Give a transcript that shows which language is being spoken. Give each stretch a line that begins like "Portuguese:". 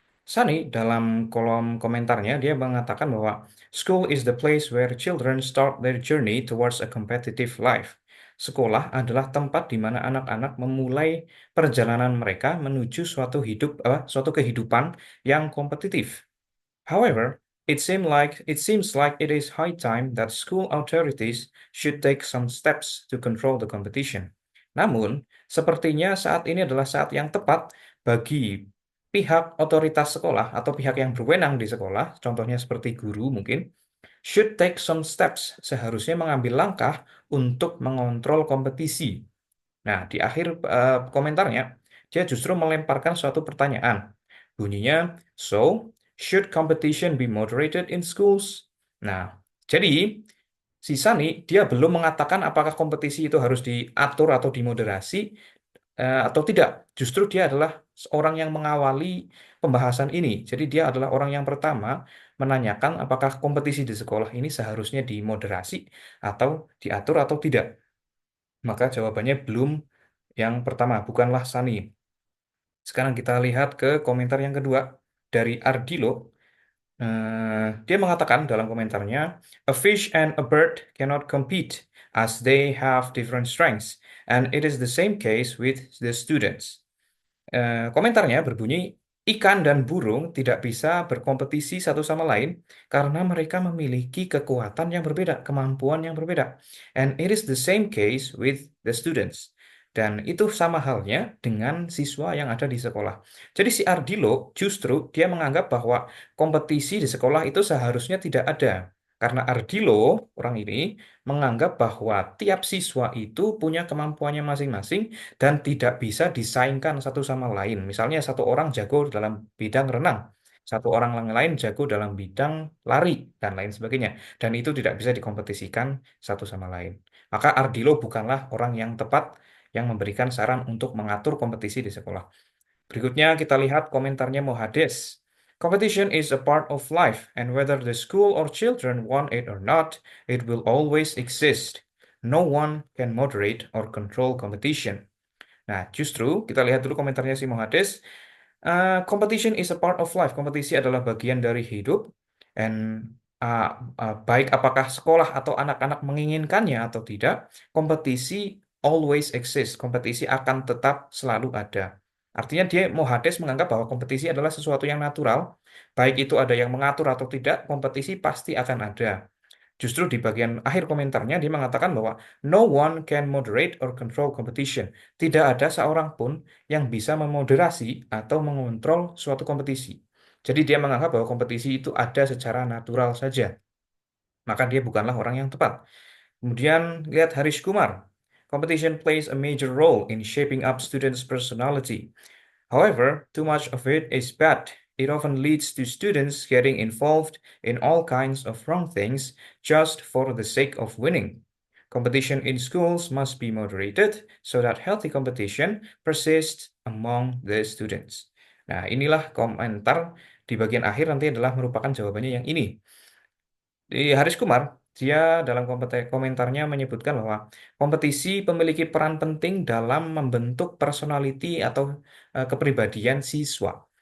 Indonesian: Sunny dalam kolom komentarnya dia mengatakan bahwa
English: school is the place where children start their journey towards a competitive life.
Indonesian: Sekolah adalah tempat di mana anak-anak memulai perjalanan mereka menuju suatu kehidupan yang kompetitif.
English: However, it seems like it is high time that school authorities should take some steps to control the competition.
Indonesian: Namun, sepertinya saat ini adalah saat yang tepat bagi pihak otoritas sekolah atau pihak yang berwenang di sekolah, contohnya seperti guru mungkin,
English: should take some steps,
Indonesian: seharusnya mengambil langkah untuk mengontrol kompetisi. Nah, di akhir komentarnya, dia justru melemparkan suatu pertanyaan. Bunyinya,
English: so, should competition be moderated in schools?
Indonesian: Nah, jadi si Sani, dia belum mengatakan apakah kompetisi itu harus diatur atau dimoderasi atau tidak. Justru dia adalah orang yang mengawali pembahasan ini. Jadi dia adalah orang yang pertama menanyakan apakah kompetisi di sekolah ini seharusnya dimoderasi atau diatur atau tidak. Maka jawabannya belum, yang pertama, bukanlah Sani. Sekarang kita lihat ke komentar yang kedua dari Ardilo. Dia mengatakan dalam komentarnya,
English: a fish and a bird cannot compete as they have different strengths, and it is the same case with the students.
Indonesian: Komentarnya berbunyi, ikan dan burung tidak bisa berkompetisi satu sama lain karena mereka memiliki kekuatan yang berbeda, kemampuan yang berbeda.
English: And it is the same case with the students.
Indonesian: Dan itu sama halnya dengan siswa yang ada di sekolah. Jadi si Ardilo justru dia menganggap bahwa kompetisi di sekolah itu seharusnya tidak ada. Karena Ardilo, orang ini, menganggap bahwa tiap siswa itu punya kemampuannya masing-masing dan tidak bisa disaingkan satu sama lain. Misalnya satu orang jago dalam bidang renang, satu orang yang lain jago dalam bidang lari, dan lain sebagainya. Dan itu tidak bisa dikompetisikan satu sama lain. Maka Ardilo bukanlah orang yang tepat yang memberikan saran untuk mengatur kompetisi di sekolah. Berikutnya kita lihat komentarnya Mohades.
English: Competition is a part of life, and whether the school or children want it or not, it will always exist. No one can moderate or control competition.
Indonesian: Nah, justru kita lihat dulu komentarnya si Mohades.
English: Competition is a part of life.
Indonesian: Kompetisi adalah bagian dari hidup. And uh, baik apakah sekolah atau anak-anak menginginkannya atau tidak, kompetisi
English: always exist.
Indonesian: Kompetisi akan tetap selalu ada. Artinya dia Mohades menganggap bahwa kompetisi adalah sesuatu yang natural. Baik itu ada yang mengatur atau tidak, kompetisi pasti akan ada. Justru di bagian akhir komentarnya dia mengatakan bahwa
English: no one can moderate or control competition.
Indonesian: Tidak ada seorang pun yang bisa memoderasi atau mengontrol suatu kompetisi. Jadi dia menganggap bahwa kompetisi itu ada secara natural saja. Maka dia bukanlah orang yang tepat. Kemudian lihat Harish Kumar.
English: Competition plays a major role in shaping up students' personality. However, too much of it is bad. It often leads to students getting involved in all kinds of wrong things just for the sake of winning. Competition in schools must be moderated so that healthy competition persists among the students.
Indonesian: Nah, inilah komentar di bagian akhir nanti adalah merupakan jawabannya yang ini. Di Haris Kumar, dia dalam komentarnya menyebutkan bahwa kompetisi memiliki peran penting dalam membentuk personality atau kepribadian siswa.